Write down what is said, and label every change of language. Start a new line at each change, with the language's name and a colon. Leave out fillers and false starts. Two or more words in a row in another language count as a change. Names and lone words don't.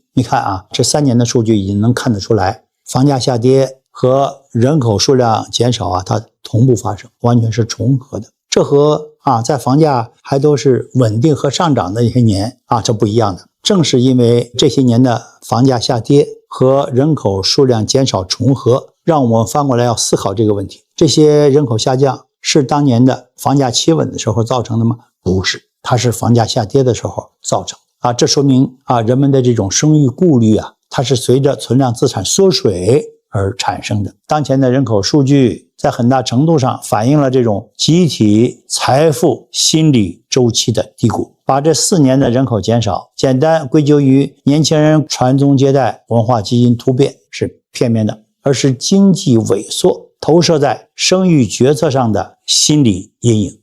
Chinese: 你看這3年的數據已經能看得出來，房價下跌和人口數量減少它同步發生，完全是重合的。這和在房價還都是穩定和上漲的一些年這不一樣的。正是因為這些年的房價下跌和人口數量減少重合，讓我們翻過來要思考這個問題。這些人口下降是當年的房價企穩的時候造成的嗎？不是，它是房價下跌的时候造成的这說明人們的這種生育顧慮它是隨着存量資產縮水而產生的。當前的人口數據在很大程度上反映了這種集體財富心理週期的低谷。把這4年的人口減少簡單歸咎於年輕人傳宗接代、文化基因突變是片面的，而是經濟萎縮投射在生育決策上的心理陰影。